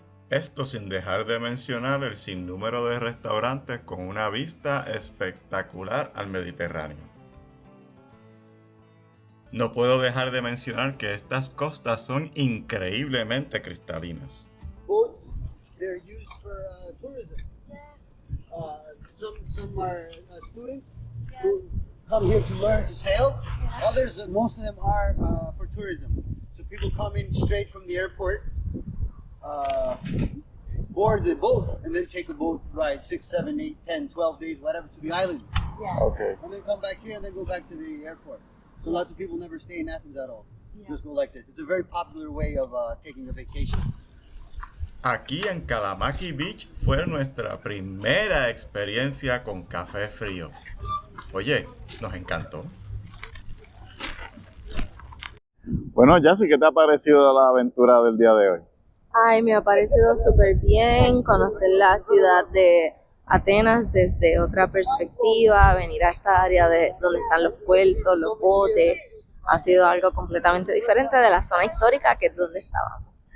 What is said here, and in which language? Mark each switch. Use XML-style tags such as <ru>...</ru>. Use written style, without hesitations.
<es>Esto sin dejar de mencionar el sinnúmero de restaurantes con una vista espectacular al Mediterráneo. No puedo dejar de mencionar que estas costas son increíblemente cristalinas.</es> <en>Boats, they're used for tourism. Some are students who come here to learn to sail. Others, most of them are for tourism. So people come in straight from the airport, board the boat, and then take a boat ride 6, 7, 8, 10, 12 days, whatever, to the islands. Okay. And then come back here and then go back to the airport. So lots of people never stay in Athens at all. Just go like this. It's a very popular way of taking a vacation.</en> <es>Aquí en Kalamaki Beach fue nuestra primera experiencia con café frío. Oye, nos encantó. Bueno, Jassy, ¿qué te ha parecido la aventura del día de hoy? Ay, me ha parecido súper bien conocer la ciudad de Atenas desde otra perspectiva, venir a esta área de donde están los puertos, los botes, ha sido algo completamente diferente de la zona histórica que es donde estábamos.</es>